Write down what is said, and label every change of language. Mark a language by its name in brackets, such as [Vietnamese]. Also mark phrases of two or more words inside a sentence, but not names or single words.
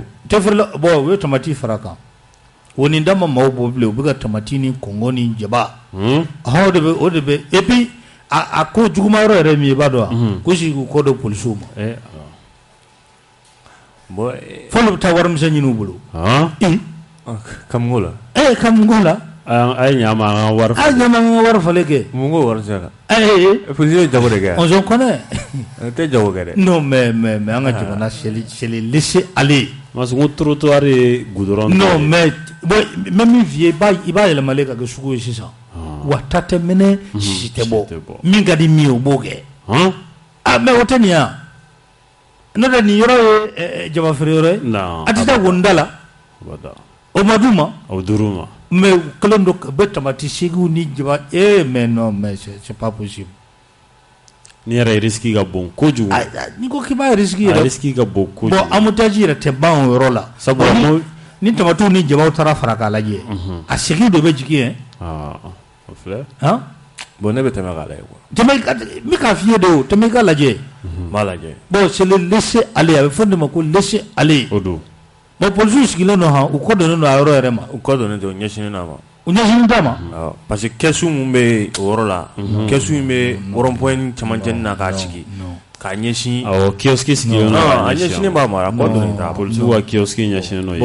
[Bambara] tɛ feerela bon u ye tamati fara kan o nin da ma maaw bɔ bilen u bɛ ka tamati ni kɔngɔ ni jaba o de bɛ [French] et puis [Bambara] a ko juguma yɔrɔ yɛrɛ min ye i b'a dɔn wa ko sigi k'u kɔ don polisiw ma fɔlɔ bɛ taa warimisɛn ɲini u bolo kamungo la kamungo la a ye ɲama an ka wari falen kɛ mun ko wari sera polisi ye jago de kɛ [French] on s'en connaît [Bambara] tɛ jago kɛ dɛ [French] non mais [Bambara] an ka jamana [French] c'est le laisser aller parce que trottoir ye goudron non mais même [Bambara] min f'i ye i b'a yɛlɛmalen ka kɛ sugu ye sisan wa ta tɛ mɛnɛ si tɛ bɔ min ka di min ye o b'o kɛ mais o tɛ nin yan n'o tɛ nin yɔrɔ ye jaba feere yɔrɔ ye a tɛ taa wonda la o ma d'u ma o dir'u ma mais kelen do bɛ tamati segiw ni jaba [French] mais non mais c'est pas possible [Bambara] ni yɛrɛ risque ka bon kojugu ni ko k'i b'a risque yɛrɛ risque ka bon kojugu bon embouteillage yɛrɛ tɛ ban o yɔrɔ la sabu ni tamatiw ni jabaw taara fara k'a lajɛ a segiw de bɛ jigin o filɛ bon ne bɛ tɛmɛ k'a lajɛ n bɛ k'a f'i ye de o tɛmɛ i ka lajɛ m'a lajɛ bon [French] c'est le laisser aller [Bambara] a bɛ fɔ de ma ko [French] laisser aller [Bambara] o don bon polisiw sigilen don han u kɔ donnen don a yɔrɔ yɛrɛ ma u kɔ donnen don u ɲɛsinnen n'a ma u ɲɛsinnen t'a ma [French] parce que [Bambara] kɛsu mun bɛ o yɔrɔ la kɛsu in bɛ rond-point camancɛ na k'a sigi k'a ɲɛsin kiosque sigilen a ɲɛsinnen b'a ma a kɔ donnen t'a polisiw ka kiosque ɲɛsinnen n'o ye